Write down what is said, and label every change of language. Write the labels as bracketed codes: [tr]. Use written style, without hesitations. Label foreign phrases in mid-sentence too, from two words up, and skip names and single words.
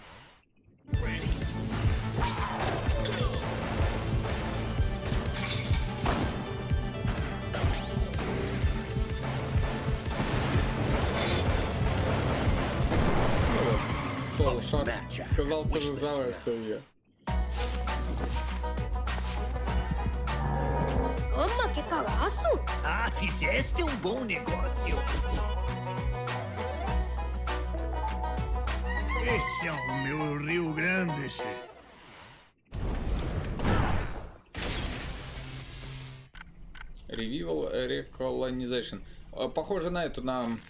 [ru] Шар сказал то же самое, что и я. [pt] Ah, fizeste bom negócio. Esse é o meu Rio Grande, chefe. [en] Revival Recolonization. [ru] Похоже на эту, на